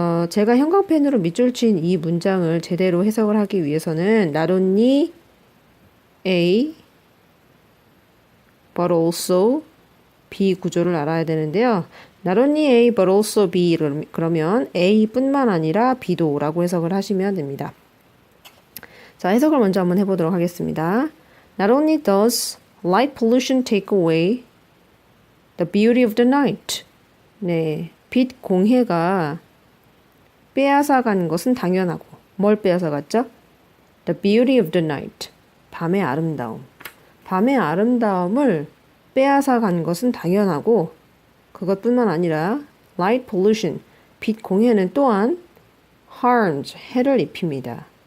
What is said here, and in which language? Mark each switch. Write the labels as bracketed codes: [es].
[ko] 제가 형광펜으로 밑줄 친 이 문장을 제대로 해석을 하기 위해서는 not only A, but also B 구조를 알아야 되는데요. Not only A, but also B 그러면 A뿐만 아니라 B도 라고 해석을 하시면 됩니다. 자, 해석을 먼저 한번 해보도록 하겠습니다. [en] Not only does light pollution take away the beauty of the night. [ko] 네, 빛 공해가 빼앗아간 것은 당연하고 뭘 빼앗아갔죠? [en] The beauty of the night. [ko] 밤의 아름다움. 밤의 아름다움을 빼앗아간 것은 당연하고 그것뿐만 아니라 light pollution, 빛 공해는 또한 harms, 해를 입힙니다.